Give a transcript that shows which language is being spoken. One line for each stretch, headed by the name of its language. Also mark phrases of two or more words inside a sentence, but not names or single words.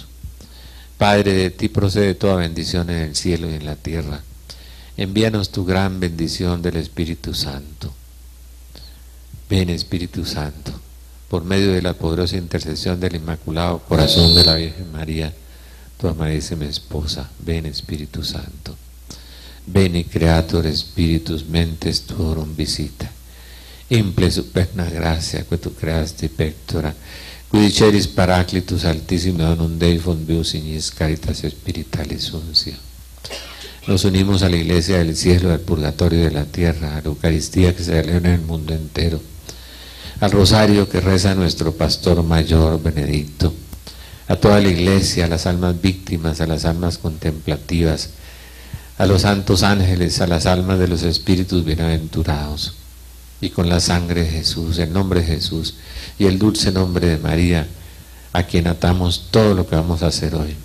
Spanish: Padre, de ti procede toda bendición en el cielo y en la tierra. Envíanos tu gran bendición del Espíritu Santo. Ven, Espíritu Santo, por medio de la poderosa intercesión del Inmaculado Corazón de la Virgen María, tu amadísima esposa. Ven, Espíritu Santo.
Latin: Veni Creator Spiritus mentes tuorum visita. Imple superna gracia que tu creasti pectora, qui diceris Paraclitus altissimo donum Dei fondeus ignis caritas spiritualis uncia.
Spanish: Nos unimos a la Iglesia del cielo, al purgatorio de la tierra, a la Eucaristía que se celebra en el mundo entero, al rosario que reza nuestro pastor mayor Benedicto, a toda la Iglesia, a las almas víctimas, a las almas contemplativas, a los santos ángeles, a las almas de los espíritus bienaventurados, y con la sangre de Jesús, el nombre de Jesús y el dulce nombre de María, a quien atamos todo lo que vamos a hacer hoy.